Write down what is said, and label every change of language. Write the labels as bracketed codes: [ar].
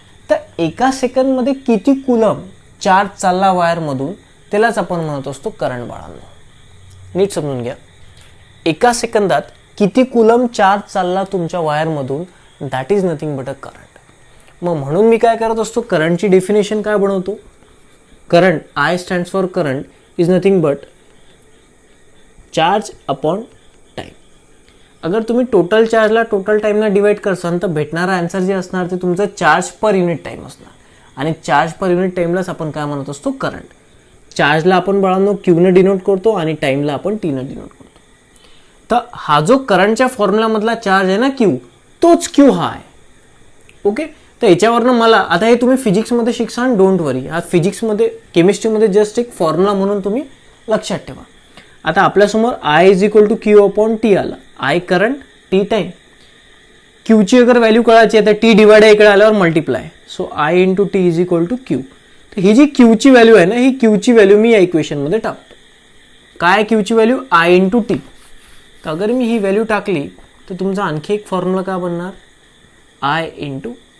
[mr] तर एका सेकंडमध्ये किती कूलम चार्ज चालला वायरमधून त्यालाच आपण म्हणत असतो करंट बाळांनो. नीट समजून घ्या. एका सेकंदात किती कूलम चार्ज चालला तुमच्या वायरमधून, [en] That is nothing but a current. [mr] मग म्हणून मी काय करत असतो, करंटची डेफिनेशन काय बनवतो? [en] current, I stands for current is nothing but [mr] charge upon time. अगर तुम्ही टोटल चार्जला टोटल टाइमला डिवाइड करसाल तर भेटणारा आन्सर जे असणार ते तुमचं चार्ज पर युनिट टाइम असणार. आणि चार्ज पर युनिट टाइमलाच आपण काय म्हणत असतो? करंट. चार्जला आपण बाळांनो क्यूने डिनोट करतो आणि टाइमला आपण टीने डिनोट करतो. तर हा जो करंटच्या फॉर्म्युलामधला चार्ज आहे ना क्यू, तोच क्यू हा आहे. ओके. तर याच्यावरनं मला आता हे तुम्ही फिजिक्समध्ये शिकसान, [en] Don't worry. [mr] हा फिजिक्समध्ये केमिस्ट्रीमध्ये जस्ट एक फॉर्म्युला म्हणून तुम्ही लक्षात ठेवा. आता आपल्यासमोर [en] I is equal to Q upon T [mr] आला. I current, T time. क्यूची अगर व्हॅल्यू कळायची आहे तर टी डिवाइड आहे इकडे आल्यावर multiply. [en] So I into T is equal to Q. [mr] तर ही जी क्यूची व्हॅल्यू आहे ना, ही क्यूची व्हॅल्यू मी या इक्वेशनमध्ये टाकतो. काय क्यूची व्हॅल्यू? I into T. तर अगर मी ही व्हॅल्यू टाकली तर तुमचा आणखी एक फॉर्म्युला काय बनणार? I into.